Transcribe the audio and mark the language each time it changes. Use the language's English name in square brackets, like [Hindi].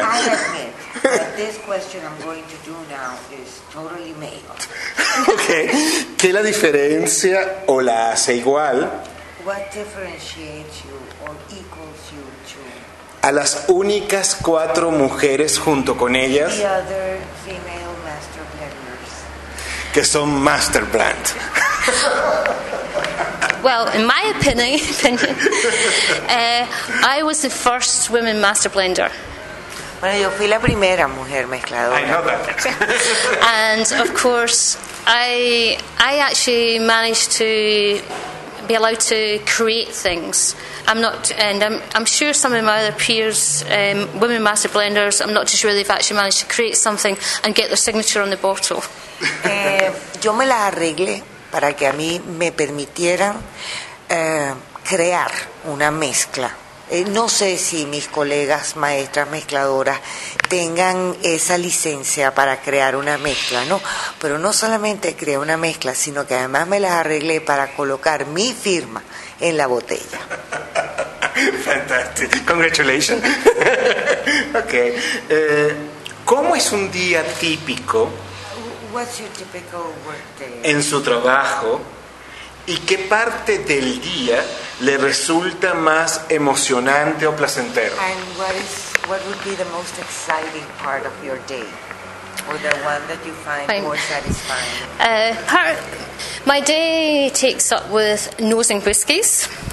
[English] I admit that this question I'm going to do now is totally male. Okay. [Spanish] ¿Qué es la diferencia o la hace igual? [English] What differentiates you or equals you to? [Spanish] A las únicas cuatro mujeres junto con ellas, [English] the other female master blenders, [Spanish] que son master blend. [English] Well, in my opinion, I was the first woman master blender. [Spanish] Bueno, yo fui la primera mujer mezcladora. [English] I know that. And of course, I actually managed to be allowed to create things. I'm not, and I'm sure some of my other peers, women master blenders, I'm not too sure they've actually managed to create something and get their signature on the bottle. [Spanish] Yo me las arreglé para que a mí me permitieran crear una mezcla. No sé si mis colegas maestras mezcladoras tengan esa licencia para crear una mezcla, ¿no? Pero no solamente creé una mezcla, sino que además me las arreglé para colocar mi firma en la botella. [English] Fantastic. Congratulations. Okay. [Spanish] ¿Cómo es un día típico? [English] What's your typical work day? [Spanish] En su trabajo. ¿Y qué parte del día le resulta más emocionante o placentero? [English] And what would be the most exciting part of your day? Or the one that you find more satisfying? My day takes up with nosing whiskies.